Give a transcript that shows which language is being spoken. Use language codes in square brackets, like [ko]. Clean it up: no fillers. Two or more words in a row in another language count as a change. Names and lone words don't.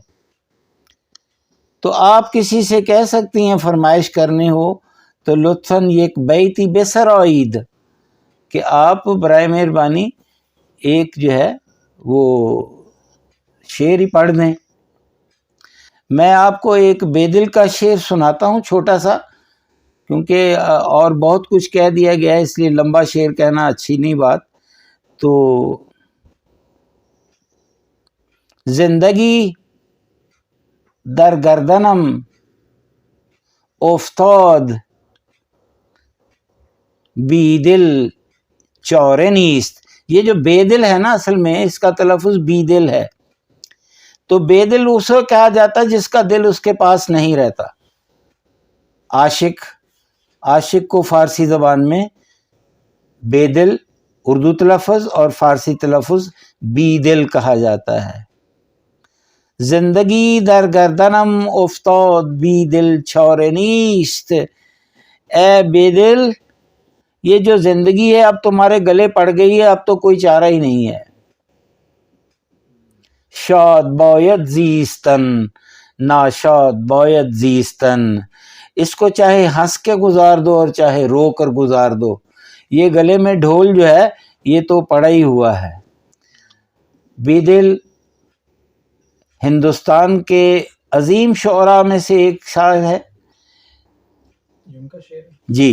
[ur] تو آپ کسی سے کہہ سکتی ہیں فرمائش کرنی ہو تو [fa] لطفاً ایک بیتی بسرائید [ur] کہ آپ برائے مہربانی ایک جو ہے وہ شعر ہی پڑھ دیں. میں آپ کو ایک بے دل کا شعر سناتا ہوں چھوٹا سا، کیونکہ اور بہت کچھ کہہ دیا گیا ہے اس لیے لمبا شعر کہنا اچھی نہیں بات. [fa] تو زندگی در گردنم افتاد بی دل چارے نیست. [ur] یہ جو بے دل ہے نا اصل میں اس کا تلفظ بی دل ہے. تو بے دل اسے کہا جاتا ہے جس کا دل اس کے پاس نہیں رہتا. عاشق کو فارسی زبان میں بے دل اردو تلفظ اور فارسی تلفظ بی دل کہا جاتا ہے. [fa] زندگی در گردنم افتاد بی دل چاره نیست. [ur] اے بے دل، یہ جو زندگی ہے اب تمہارے گلے پڑ گئی ہے، اب تو کوئی چارہ ہی نہیں ہے. [fa] شاد باید زیستن، ناشاد باید زیستن. [ur] اس کو چاہے ہنس کے گزار دو اور چاہے رو کر گزار دو، یہ گلے میں ڈھول جو ہے یہ تو پڑا ہی ہوا ہے. بے دل ہندوستان کے عظیم شعراء میں سے ایک شاعر ہے جی.